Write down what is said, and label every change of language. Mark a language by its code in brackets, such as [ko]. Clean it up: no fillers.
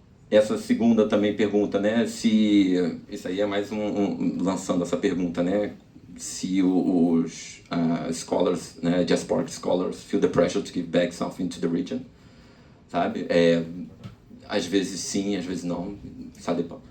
[pt] Essa segunda também pergunta, né? Se isso aí é mais lançando essa pergunta, né? Se os scholars, né? [en] Diasporic scholars feel the pressure to give back something to the region, sabe? [pt] Às vezes sim, às vezes não, sabe?